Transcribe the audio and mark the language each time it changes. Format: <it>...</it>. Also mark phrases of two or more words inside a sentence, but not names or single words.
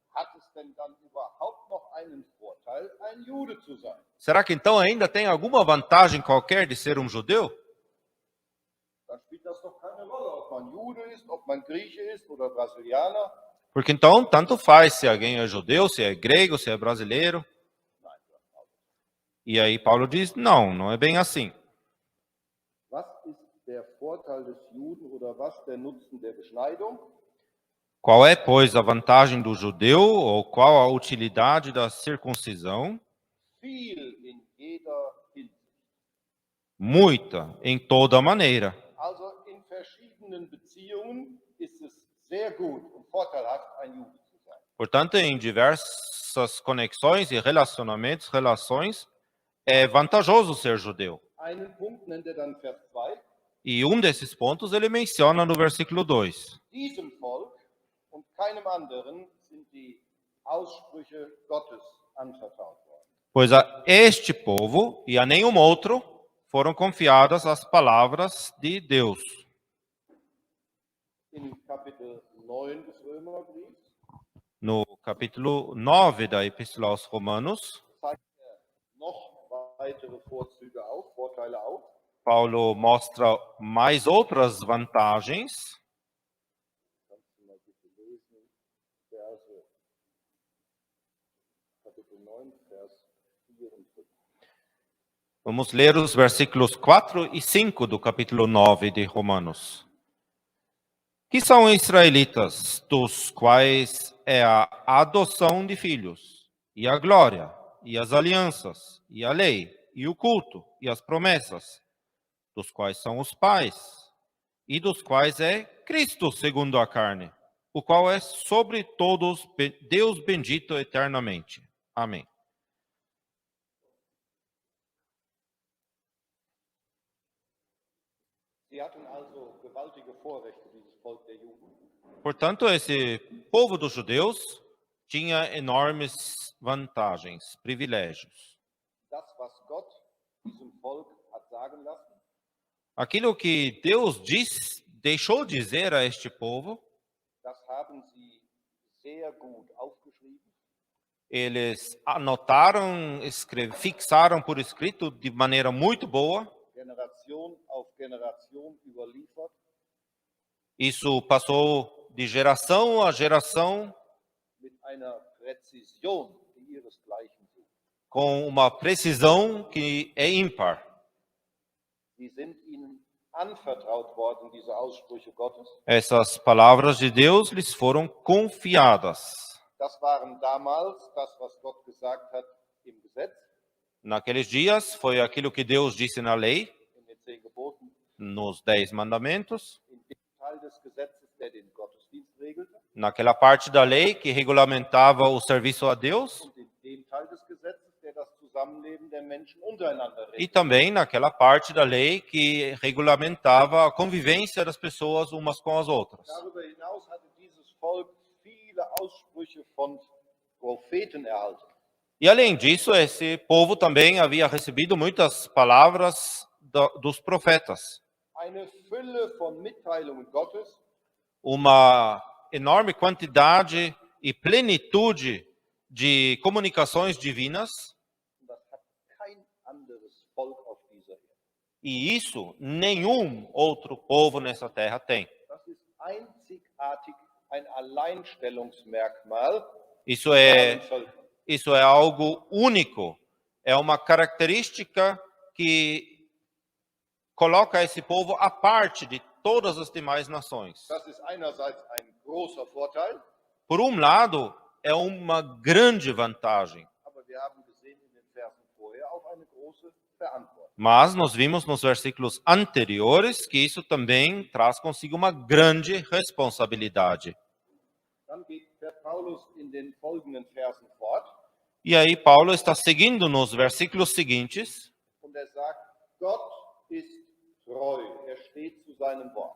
<pt>Será que então ainda tem alguma vantagem qualquer de ser um judeu? Porque então, tanto faz se alguém é judeu, se é grego, se é brasileiro. E aí Paulo diz, não, não é bem assim.</pt> <de>Was ist der Vorteil des Juden oder was der Nutzen der Beschneidung?</de> <pt>Qual é, pois, a vantagem do judeu, ou qual a utilidade da circuncisão?</pt> <de>Viel in jeder Hinsicht.</de> <pt>Muita, em toda maneira.</pt> <de>Also in verschiedenen Beziehungen ist es sehr gut und vorteilhaft, ein Jude zu sein.</de> <pt>Portanto, em diversas conexões e relações, é vantajoso ser judeu.</pt> <de>Einen Punkt nennt er dann Vers 2.</de> <pt>E um desses pontos ele menciona no versículo 2.</pt> <de>Diesem Volk und keinem anderen sind die Aussprüche Gottes anvertraut worden.</de> <pt>Pois a este povo e a nenhum outro foram confiadas as palavras de Deus.</pt> <de>In Kapitel 9 des Römerbriefs</de> <pt>No capítulo 9 da Epístola aos Romanos,</pt> <de>zeigt er noch weitere Vorzüge auf, Vorteile auf.</de> <pt>Paulo mostra mais outras vantagens.</pt> <de>Kannst du mal bitte lesen, Verse, Kapitel 9, Vers 4 und 5.</de> <pt>Vamos ler os versículos 4 e 5 do capítulo 9 de Romanos. Que são israelitas, dos quais é a adoção de filhos, e a glória, e as alianças, e a lei, e o culto, e as promessas, dos quais são os pais, e dos quais é Cristo segundo a carne, o qual é sobre todos Deus bendito eternamente. Amém.</pt> <de>Sie hatten also gewaltige Vorrechte, dieses Volk der Juden.</de> <pt>Portanto, esse povo dos judeus tinha enormes vantagens, privilégios.</pt> <de>Das, was Gott diesem Volk hat sagen lassen,</de> <pt>Aquilo que Deus deixou dizer a este povo,</pt> <de>das haben sie sehr gut aufgeschrieben.</de> <pt>eles anotaram, fixaram por escrito de maneira muito boa.</pt> <de>Generation auf Generation überliefert.</de> <pt>Isso passou de geração a geração</pt> <de>Mit einer Präzision, die ihresgleichen sucht.</de> <pt>com uma precisão que é ímpar.</pt> <de>Sie sind ihnen anvertraut worden, diese Aussprüche Gottes.</de> <pt>Essas palavras de Deus lhes foram confiadas.</pt> <de>Das waren damals das, was Gott gesagt hat im Gesetz,</de> <pt>Naqueles dias foi aquilo que Deus disse na lei,</pt> <de>in den 10 Geboten,</de> <pt>nos 10 mandamentos,</pt> <de>in dem Teil des Gesetzes, der den Gottesdienst regelte,</de> <pt>naquela parte da lei que regulamentava o serviço a Deus,</pt> <de>und in dem Teil des Gesetzes, der das Zusammenleben der Menschen untereinander</de> <pt>e</pt> <de>regelt.</de> <pt>também naquela parte da lei que regulamentava a convivência das pessoas umas com as outras.</pt> <de>Darüber hinaus hatte dieses Volk viele Aussprüche von Propheten erhalten.</de> <pt>E além disso, esse povo também havia recebido muitas palavras dos profetas.</pt> <de>Eine Fülle von Mitteilungen Gottes,</de> <pt>Uma enorme quantidade e plenitude de comunicações divinas.</pt> <de>und das hat kein anderes Volk auf dieser Erde.</de> <pt>E isso nenhum outro povo nessa terra tem.</pt> <de>Das ist einzigartig, ein Alleinstellungsmerkmal</de> <pt>Isso</pt> <de>aller</de> <pt>é,</pt> <de>Völker.</de> <pt>isso é algo único. É uma característica que coloca esse povo à parte de todas as demais nações.</pt> <de>Das ist einerseits ein großer Vorteil,</de> <pt>Por um lado, é uma grande vantagem.</pt> <de>aber wir haben gesehen in den Versen vorher auch eine große Verantwortung.</de> <pt>Mas nós vimos nos versículos anteriores que isso também traz consigo uma grande responsabilidade.</pt> <de>Dann fährt Paulus in den folgenden Versen fort</de> <pt>E aí Paulo está seguindo nos versículos seguintes,</pt> <de>und er sagt, Gott ist treu, er steht zu seinem Wort.</de>